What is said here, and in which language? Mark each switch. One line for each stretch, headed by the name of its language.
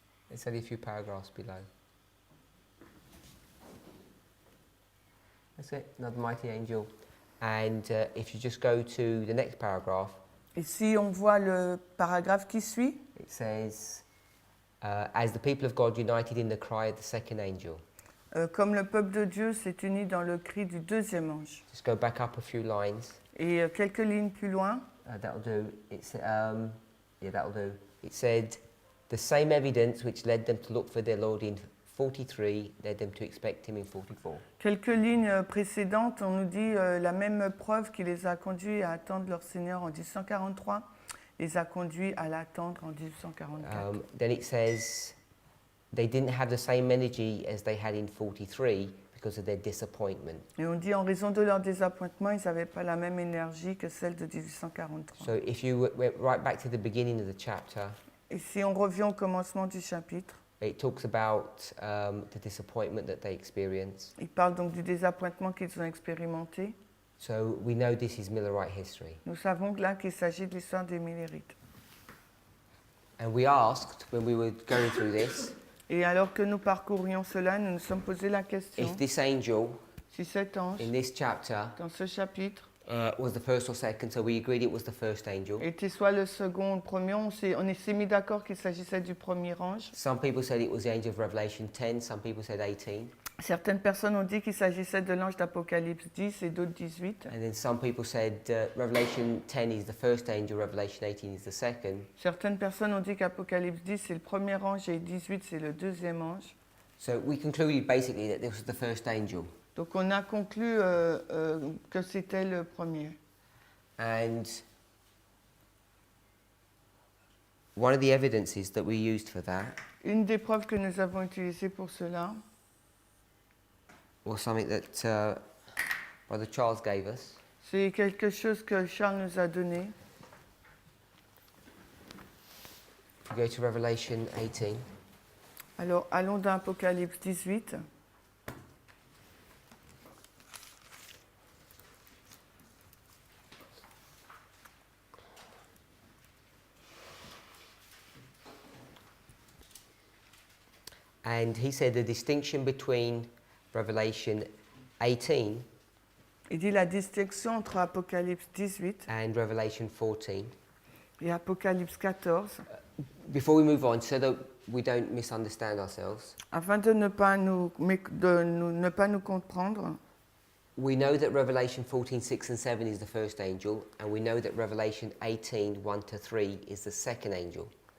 English: It's only a few paragraphs below. That's it, another mighty angel. And if you just go to the next paragraph,
French: Et si on voit le paragraphe qui suit,
English: it says, as the people of God united in the cry of the second angel.
French: comme le peuple de Dieu s'est uni dans le cri du deuxième ange.
English: Just go back up a few lines.
French: Et quelques lignes plus loin,
English: That'll do. Yeah, that'll do. It said, the same evidence which led them to look for their Lord in 43 led them to expect him in 44.
French: quelques lignes précédentes, on nous dit la même preuve qui les a conduits à attendre leur Seigneur en 1843, les a conduits à l'attendre en 1844.
English: Then it says, they didn't have the same energy as they had in 43 because of their disappointment.
French: Et on dit en raison de leur désappointement, ils n'avaient pas la même énergie que celle de 1843.
English: So if you went right back to the beginning of the chapter,
French: Et si on revient au commencement du chapitre,
English: it talks about the disappointment that they experienced.
French: il parle donc du désappointement qu'ils ont expérimenté.
English: So we know this is Millerite history.
French: Nous savons là qu'il s'agit de l'histoire des Millérites.
English: And we asked, when we were going through this,
French: Et alors que nous parcourions cela, nous nous sommes posé la question,
English: if this angel
French: si cet ange,
English: in this chapter
French: dans ce chapitre,
English: was the first or second, so we agreed it was the first angel.
French: était soit le second ou le premier, on s'est mis d'accord qu'il s'agissait du premier ange.
English: Some people said it was the angel of Revelation 10, some people said 18.
French: Certaines personnes ont dit qu'il s'agissait de l'ange d'Apocalypse 10 et d'autres 18.
English: And then some people said Revelation 10 is the first angel, Revelation 18 is the second.
French: Certaines personnes ont dit qu'Apocalypse 10 c'est le premier ange et 18 c'est le deuxième ange.
English: So we concluded basically that this was the first angel.
French: Donc on a conclu que c'était le premier.
English: And one of the evidences that we used for that
French: Une des preuves que nous avons utilisées pour cela,
English: was something that Brother Charles gave us.
French: c'est quelque chose que Charles nous a donné.
English: If we go to Revelation 18,
French: Alors, allons dans Apocalypse 18.
English: and he said the distinction between Revelation 18
French: Il dit la distinction entre Apocalypse 18
English: and Revelation 14.
French: et Apocalypse 14,
English: Before we move on, so that we don't misunderstand ourselves,
French: afin de ne pas ne pas nous comprendre.
English: we know that Revelation 14, 6 and 7 is the first angel, and we know that Revelation 18, 1 to 3 is the second angel.